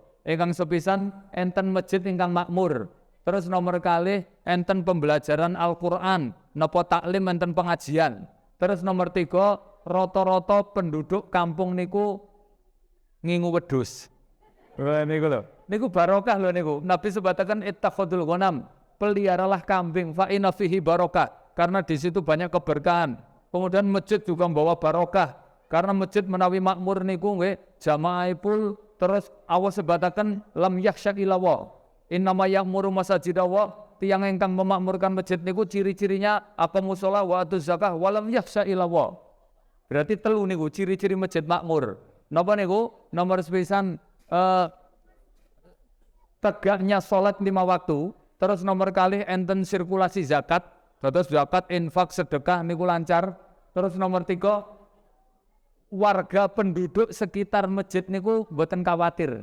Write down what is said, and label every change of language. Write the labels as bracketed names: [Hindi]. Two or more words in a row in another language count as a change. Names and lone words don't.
[Javanese] Ingkang sepisan enten masjid ingkang makmur. Terus nomor kalih enten pembelajaran Al-Qur'an, napa taklim enten pengajian. Terus nomor 3 rata-rata penduduk kampung niku ngingu wedhus. Wah niku lho. Niku barokah lho niku. Nabi sebataken [Arabic] ittakhadul ghanam, [Indonesian] peliharalah kambing [Arabic] fa inna fihi barokah, [Indonesian] karena di situ banyak keberkahan. Kemudian masjid juga membawa barokah. [Javanese] Karena masjid menawi makmur niku nggih jamaahipun. Terus Allah sebataken [Arabic] lam yakhsha illallah. Innama ya'muru masajidallah. [Javanese] Tiang ingkang memakmurkan masjid niku ciri-cirinya apa mushola [Arabic] wa atuz zakah wa lam yakhsha illallah. [Javanese] Berarti telu niku ciri-ciri masjid makmur. Napa niku? Nomor sepisan [Indonesian] tegaknya salat 5 waktu. [Javanese] Terus nomor kalih enten sirkulasi zakat. Terus zakat, infak, sedekah niku lancar. Terus nomor 3 warga penduduk sekitar masjid niku mboten khawatir.